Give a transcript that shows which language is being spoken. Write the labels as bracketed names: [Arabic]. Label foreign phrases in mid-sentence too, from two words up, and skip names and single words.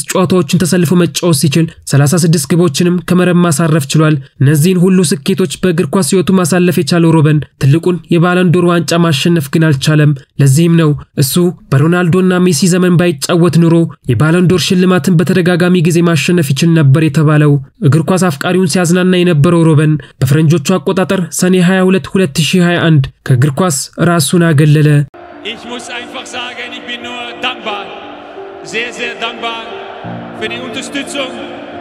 [Amharic] ጨዋታዎችን ተሰልፎ መጫወት ሲችል 36 ግቦችንም ከመረብ ማሳረፍ ችሏል። እነዚህን ሁሉ ስኬቶች በእግር ኳስ ሕይወቱ ማሳለፍ የቻለው ሮበን ትልቁን የባሎን ዶር ዋንጫ ማሸነፍ ግን አልቻለም። ለዚህም ነው እሱ በሮናልዶና ሜሲ ዘመን ባይጫወት ኑሮ የባሎን ዶር ሽልማትን በተደጋጋሚ ጊዜ ማሸነፍ ይችል ነበር የተባለው። እግር ኳስ አፍቃሪውን ሲያዝናና የነበረው ሮበን በፈረንጆቹ አቆጣጠር ሰኔ 22 2021 ከእግር ኳስ ራሱን አገለለ። [German] Ich muss einfach sagen, ich bin nur dankbar, sehr, sehr dankbar für die Unterstützung.